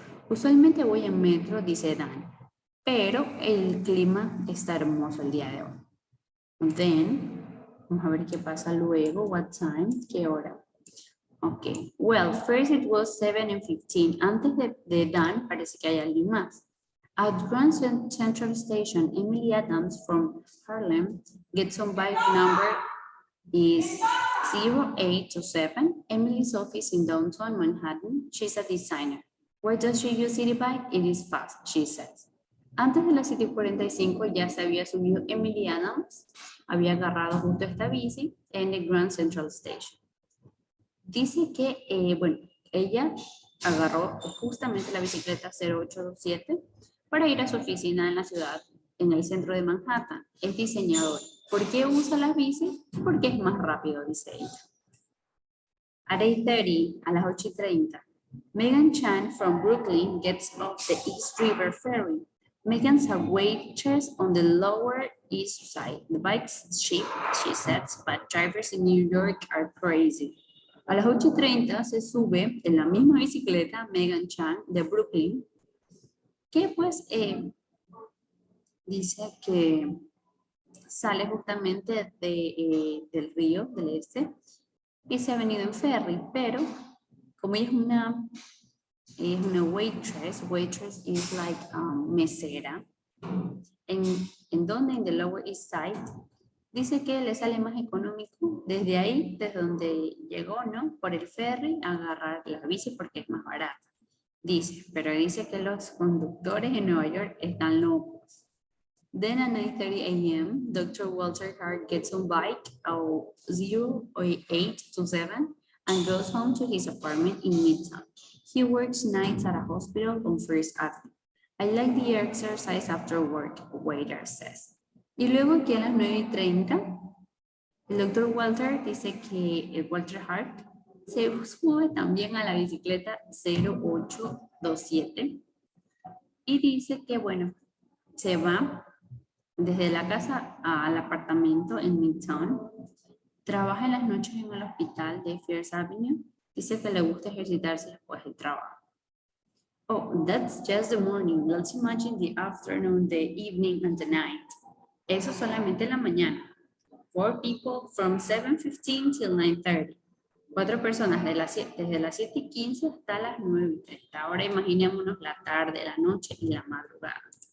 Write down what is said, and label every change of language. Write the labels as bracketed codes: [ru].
[es] Usualmente voy en metro, dice Dan, pero el clima está hermoso el día de hoy. Then, vamos a ver qué pasa luego. [en] What time? [es] ¿Qué hora? [en] Ok. Well, first it was 7:15. [es] Antes de Dan, parece que hay alguien más. [en] At Grand Central Station, Emily Adams from Harlem gets on bike number is 0827. Emily's office in downtown Manhattan. She's a designer. Where does she use city bike? It is fast, she says. [es] Antes de las 7:45 ya se había subido Emily Adams, había agarrado justo esta bici en el Grand Central Station. Dice que, bueno, ella agarró justamente la bicicleta 0827 para ir a su oficina en la ciudad, en el centro de Manhattan. Es diseñadora. ¿Por qué usa las bicis? Porque es más rápido, dice ella. [en] At 8:30, [es] a las 8:30, [en] Megan Chan from Brooklyn gets off the East River Ferry. Megan's a waitress on the Lower East Side. The bike's cheap, she says, but drivers in New York are crazy. [es] A las 8:30 se sube en la misma bicicleta Megan Chan de Brooklyn, que pues dice que sale justamente del río del este y se ha venido en ferry, pero como ella es una [en] waitress is like [es] mesera, en donde en the Lower East Side, dice que le sale más económico desde ahí, desde donde llegó, ¿no? Por el ferry, agarrar la bici porque es más barata. Dice, pero dice que los conductores en Nueva York están locos. [en] Then at 9:30 a.m., Dr. Walter Hart gets on bike at 0827 and goes home to his apartment in Midtown. He works nights at a hospital on First Avenue. I like the exercise after work, waiter says. [es] Y luego aquí a las 9:30, el Dr. Walter dice que Walter Hart se sube también a la bicicleta 0827 y dice que, bueno, se va desde la casa al apartamento en Midtown, trabaja en las noches en el hospital de First Avenue, dice que le gusta ejercitarse después del trabajo. [en] Oh, that's just the morning. Let's imagine the afternoon, the evening, and the night. [es] Eso solamente en la mañana. [en] 4 people from 7:15 till 9:30. [es] 4 personas desde las 7:15 hasta las 9:30. Ahora imaginémonos la tarde, la noche y la madrugada.